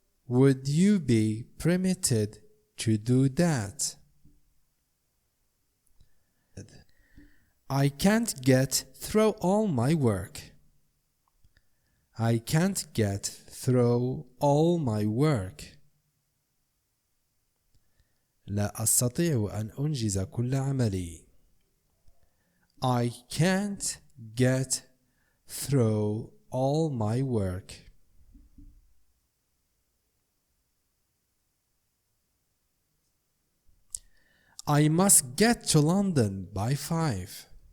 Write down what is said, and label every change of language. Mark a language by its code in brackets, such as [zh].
[en] Would you be permitted to do that? I can't get through all my work. I can't get through all my work. [ar] لا أستطيع أن أنجز كل عملي. [en] I can't get through all my work. I must get to London by 5.